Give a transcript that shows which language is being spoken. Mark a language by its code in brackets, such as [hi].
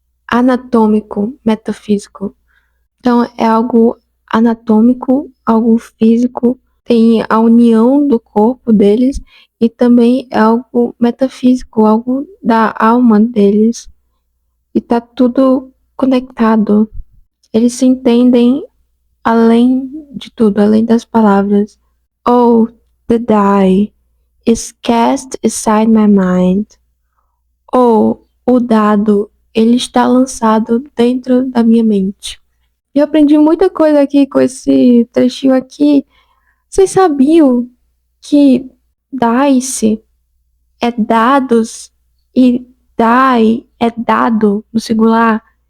[pt] anatômico, metafísico. Então, é algo anatômico, algo físico, tem a união do corpo deles e também é algo metafísico, algo da alma deles. E tá tudo conectado. Eles se entendem além de tudo, além das palavras. [en] Oh, the die is cast aside my mind. [pt] Oh, o dado, ele está lançado dentro da minha mente. Eu aprendi muita coisa aqui com esse trechinho aqui. Vocês sabiam que dice é dados e die é dado no singular?